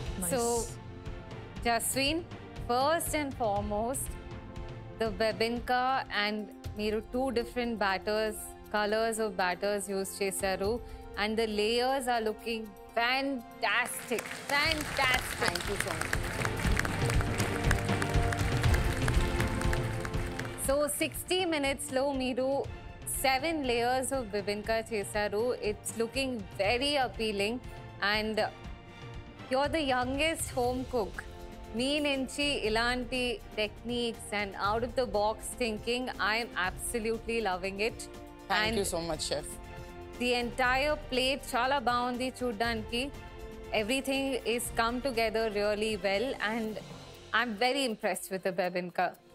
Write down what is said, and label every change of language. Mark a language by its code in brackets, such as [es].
[en] So, Jasween, first and foremost, the bebinka and మీరు 2 different batters, colors of batters use చేశారు, and the layers are looking fantastic. Fantastic. Thank you so much. So 60 minutesలో మీరు 7 layers of bibinka చేశారు. It's looking very appealing and you're the youngest home cook. [te] మీ నుంచి ఇలాంటి [en] Techniques and out of the box thinking I'm absolutely loving it. Thank you so much chef. The entire plate [te] చాలా బాగుంది చూడ్డానికి. [en] Everything is come together really well and I'm very impressed with the bebinca.